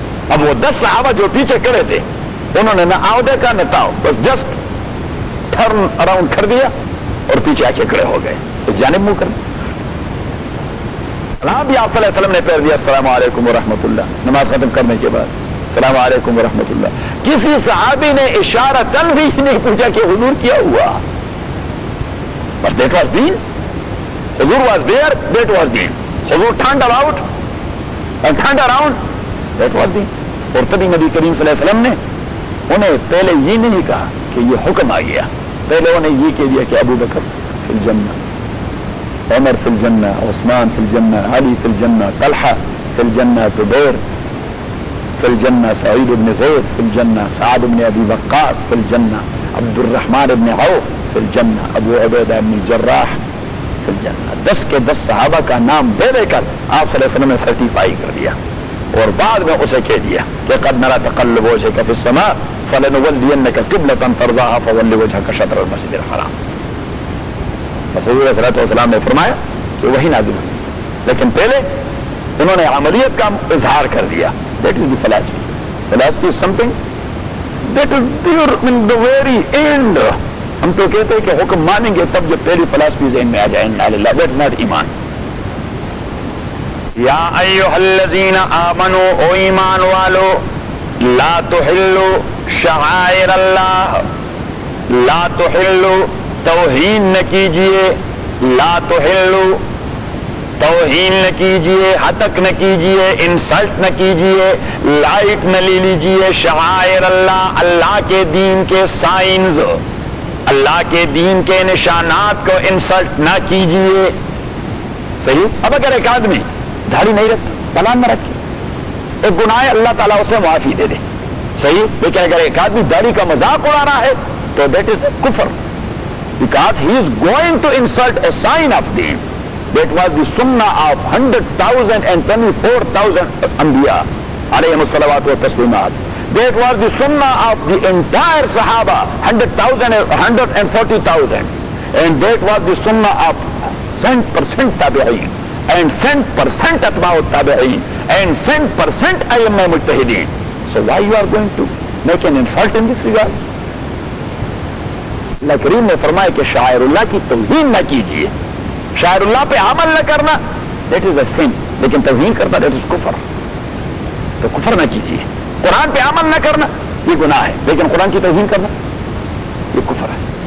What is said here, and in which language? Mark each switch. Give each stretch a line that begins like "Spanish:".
Urdu: اب وہ 10 صحابہ جو پیچھے کھڑے تھے انہوں نے نہ آؤ دیکھا نہ تاؤ، بس
English: just turn around
Urdu: کر دیا اور پیچھے آ کے کھڑے ہو گئے. اس جانب منہ کر سلام بھی آپ صلی اللہ علیہ وسلم نے پھیر دیا السلام علیکم ورحمۃ اللہ. نماز ختم کرنے کے بعد السلام علیکم ورحمۃ اللہ. کسی صحابی نے اشارتاً بھی نہیں پوچھا کہ حضور کیا ہوا.
English: But that was deen. حضور was there, that was deen. حضور turned about and turned around, that was deen.
Urdu: اور تبھی نبی کریم صلی اللہ علیہ وسلم نے انہیں پہلے یہ نہیں کہا کہ یہ حکم آ گیا، پہلے انہیں یہ کہہ دیا کہ ابو بکر فی الجنہ، عمر فی الجنہ، عثمان فی الجنہ، علی فی الجنہ، طلحہ فی الجنہ، زبیر فی الجنہ، سعید بن زید فی الجنہ، سعد بن ابی وقاص فی الجنہ، عبد الرحمن بن عوف فی الجنہ، ابو عبیدہ بن الجراح فی الجنہ. 10 کے 10 صحابہ کا نام دے دے کر آپ صلی اللہ علیہ وسلم نے سرٹیفائی کر دیا، اور بعد میں اسے کہہ دیا کہ
Arabic: قد نرى تقلب وجهك في السماء فلنولينك قبلة ترضاها فول وجهك شطر المسجد الحرام.
Urdu: رسول اللہ صلی اللہ علیہ وسلم نے فرمایا کہ وہی نازل ہوئی، لیکن پہلے انہوں نے عملیت کا اظہار کر دیا.
English: That is the philosophy. Philosophy is something that is there in the very end.
Urdu: ہم تو کہتے ہیں کہ حکم مانیں گے تب جب پہلی فلسفی ذہن میں آ جائے.
English: That is not ایمان.
Arabic: یا ایھا الذین آمنوا،
Urdu: او ایمان والو،
Arabic: لا تحلوا شعائر اللہ،
Urdu: لا تحلوا توہین نہ کیجیے، لا تحلوا توہین نہ کیجیے، ہتک نہ کیجیے، انسلٹ نہ کیجیے، لائٹ نہ لے لیجیے شعائر اللہ، اللہ کے دین کے سائنز، اللہ کے دین کے نشانات کو انسلٹ نہ کیجیے. صحیح؟ اب اگر ایک آدمی داڑھی نہیں رکھتا، بلان نہ رکھے، ایک گناہ اللہ تعالیٰ اسے معافی دے دے. صحیح؟ لیکن اگر ایک آدمی داڑھی کا مذاق اڑا رہا ہے تو
English: that is
Urdu: کفر،
English: because he is going to insult a sign of deen. That was the sunnah of 100,000 and 24,000 anbiya alayhim as-salawat wa taslimat. That was the sunnah of the entire sahaba, 100,000 and 140,000, and that was the sunnah of 100% tabi'in and 100% atba'u tabi'in and sent percent
Arabic: أئمة مجتهدين.
English: So why you are going to make an insult in this regard?
Urdu: اللہ کریم نے فرمایا کہ شاعر اللہ کی توہین نہ کیجیے. شاعر اللہ پہ عمل نہ کرنا
English: that is a sin,
Urdu: لیکن توہین کرنا
English: that is
Urdu: کفر. تو کفر نہ کیجیے. قرآن پہ عمل نہ کرنا یہ گناہ ہے, لیکن قرآن کی توہین کرنا یہ کفر ہے.